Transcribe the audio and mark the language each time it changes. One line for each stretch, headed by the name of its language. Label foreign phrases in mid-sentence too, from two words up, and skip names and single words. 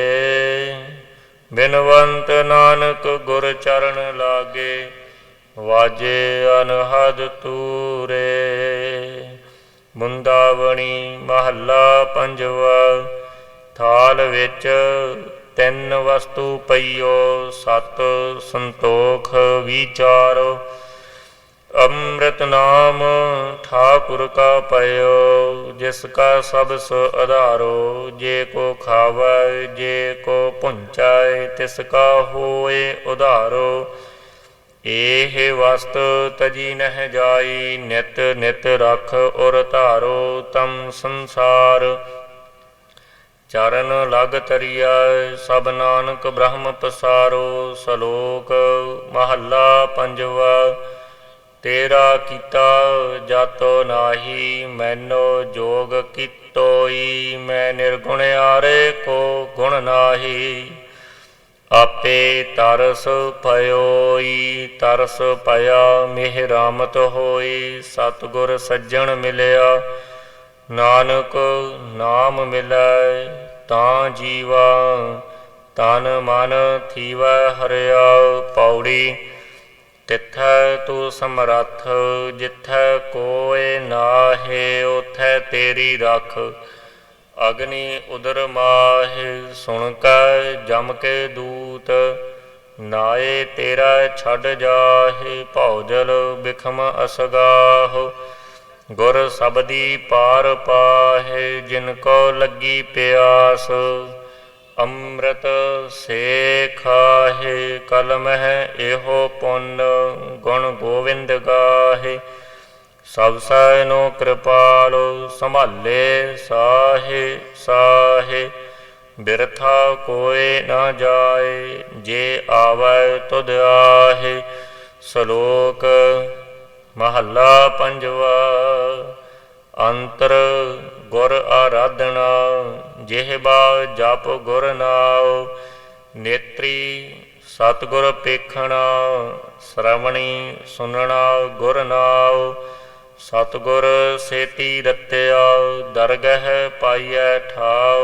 Punjabi: ਬਿਨਵੰਤ ਨਾਨਕ ਗੁਰ ਚਰਨ ਲਾਗੇ, ਵਾਜੇ ਅਨਹਦ ਤੂਰੇ। ਮੁੰਦਾਵਣੀ ਮਹੱਲਾ ਪੰਜਵਾ। ਥਾਲ ਵਿੱਚ ਤਿੰਨ ਵਸਤੂ ਪਈਓ, ਸਤ ਸੰਤੋਖ ਵਿਚਾਰੋ। ਅੰਮ੍ਰਿਤ ਨਾਮ ਠਾਕੁਰ ਕਾ ਪਇਓ, ਜਿਸ ਕਾ ਸਭਸੁ ਅਧਾਰੋ। ਜੇ ਕੋ ਖਾਵੈ ਜੇ ਕੋ ਭੁੰਚੈ, ਤਿਸ ਕਾ ਹੋਇ ਉਧਾਰੋ। ਏਹ ਵਸਤੁ ਤਜੀ ਨਹ ਜਾਈ, ਨਿਤ ਨਿਤ ਰਖੁ ਉਰਿ ਧਾਰੋ। ਤਮ ਸੰਸਾਰੁ ਚਰਨ ਲਗਿ ਤਰੀਐ, ਸਭੁ ਨਾਨਕ ਬ੍ਰਹਮ ਪਸਾਰੋ। ਸਲੋਕ ਮਹਲਾ ਪੰਜਵਾਂ। ਤੇਰਾ ਕੀਤਾ ਜਾਤੋ ਨਾਹੀ, ਮੈਨੋ ਜੋਗੁ ਕੀਤੋਈ। ਮੈ ਨਿਰਗੁਣਿਆਰੇ ਕੋ ਗੁਣੁ ਨਾਹੀ, ਆਪੇ ਤਰਸੁ ਪਇਓਈ। ਤਰਸੁ ਪਇਆ ਮਿਹਰਾਮਤਿ ਹੋਈ, ਸਤਿਗੁਰੁ ਸਜਣੁ ਮਿਲਿਆ। ਨਾਨਕ ਨਾਮੁ ਮਿਲੈ ਤਾਂ ਜੀਵਾਂ, ਤਨੁ ਮਨੁ ਥੀਵੈ ਹਰਿਆ। ਪਉੜੀ ਤਿਥੈ ਤੂ ਸਮਰਥੁ, ਜਿਥੈ ਕੋਇ ਨਾਹਿ। ਓਥੈ ਤੇਰੀ ਰਖ, ਅਗਨੀ ਉਦਰ ਮਾਹਿ। ਸੁਣਿ ਕੈ ਜਮ ਕੇ ਦੂਤ, ਨਾਇ ਤੇਰੈ ਛਡਿ ਜਾਹਿ। ਭਉਜਲੁ ਬਿਖਮੁ ਅਸਗਾਹੁ, ਗੁਰ ਸਬਦੀ ਪਾਰਿ ਪਾਹਿ। ਜਿਨ ਕਉ ਲਗੀ ਪਿਆਸ, ਅੰਮ੍ਰਿਤੁ ਸੇਇ ਖਾਹਿ। ਕਲਿ ਮਹਿ ਏਹੋ ਪੁੰਨੁ, ਗੁਣ ਗੋਵਿੰਦ ਗਾਹਿ। ਸਭਸੈ ਨੋ ਕਿਰਪਾਲੁ, ਸਮ੍ਹਾਲੇ ਸਾਹਿ ਸਾਹਿ। ਬਿਰਥਾ ਕੋਇ ਨ ਜਾਇ, ਜਿ ਆਵੈ ਤੁਧੁ ਆਹਿ। ਸਲੋਕ ਮਹਲਾ ਪੰਜਵਾਂ। ਅੰਤਰਿ ਗੁਰੁ ਆਰਾਧਣਾ, ਜਿਹਵਾ ਜਪਿ ਗੁਰ ਨਾਉ। ਨੇਤ੍ਰੀ ਸਤਿਗੁਰੁ ਪੇਖਣਾ, ਸ੍ਰਵਣੀ ਸੁਨਣਾ ਗੁਰ ਨਾਉ। ਸਤਿਗੁਰ ਸੇਤੀ ਰਤਿਆ, ਦਰਗਹ ਪਾਈਐ ਠਾਉ।